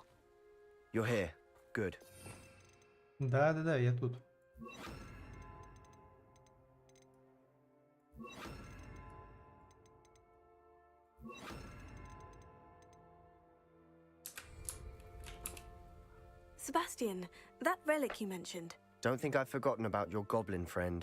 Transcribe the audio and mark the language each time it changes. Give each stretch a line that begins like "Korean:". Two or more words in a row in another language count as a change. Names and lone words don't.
English: You're here. Good.
Russian: Да, я тут.
English: Sebastian, that relic you mentioned. Don't think I've forgotten about your goblin friend.